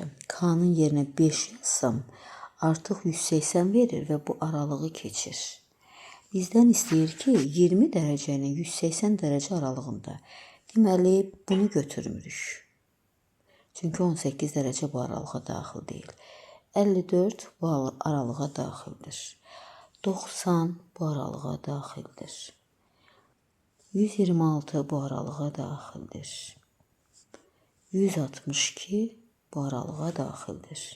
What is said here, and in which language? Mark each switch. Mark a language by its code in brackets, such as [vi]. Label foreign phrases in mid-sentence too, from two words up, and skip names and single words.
[tr] K'nın yerine 5 yazsam artık 180 verir ve bu aralığı keçir. [az] Bizden istəyir ki [tr] 20 derecenin 180 derece aralığında. [az] Deməli bunu götürmürük. [tr] Çünkü 18 derece bu aralığa daxil değil. [az] 54 bu aralığa daxildir. 90 bu aralığa daxildir. 126 bu aralığa daxildir. 162 bu aralığa daxildir.